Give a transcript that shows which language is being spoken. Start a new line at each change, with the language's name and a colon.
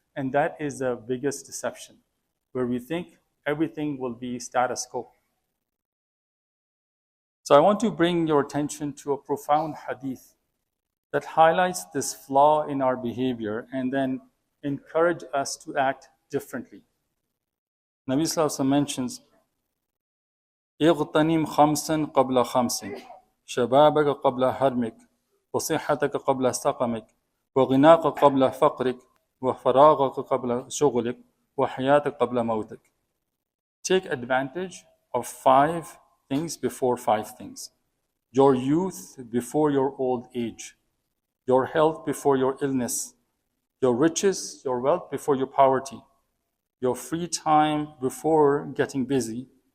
English: And that is the biggest deception, where we think everything will be status quo. So I want to bring your attention to a profound hadith that highlights this flaw in our behavior and then encourage us to act differently.
Arabic: Nabi Sallallahu Alaihi Wasallam mentions, اغتنم خمسا قبل خمس شبابك قبل هرمك وصحتك قبل سقمك وغناك قبل فقرك وفراغك قبل شغلك وحياتك قبل موتك.
English: Take advantage of 5 things before 5 things. Your youth before your old age. Your health before your illness. Your riches, your wealth before your poverty. Your free time before getting busy.